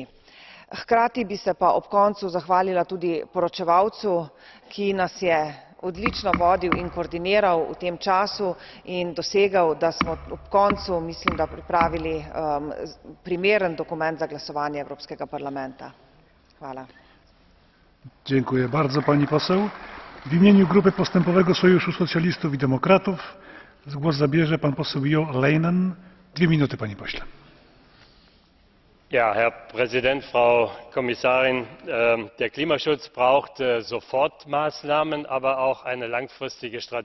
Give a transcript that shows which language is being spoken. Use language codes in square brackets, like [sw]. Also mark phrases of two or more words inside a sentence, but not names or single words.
[sl] Hkrati bi se pa ob koncu zahvalila tudi poročevalcu, ki nas je odlično vodil in koordiniral v tem času in dosegel, da smo ob koncu, mislim, da pripravili primeren dokument za glasovanje Evropskega parlamenta. Hvala. [pl] Dziękuję bardzo pani poseł. W imieniu Grupy Postępowego Sojuszu Socjalistów i Demokratów głos zabierze pan poseł Jo Leinen. 2 minuty, panie pośle. [de] Ja, Herr Präsident, Frau Kommissarin! Der Klimaschutz braucht Sofortmaßnahmen, aber auch eine langfristige Strategie.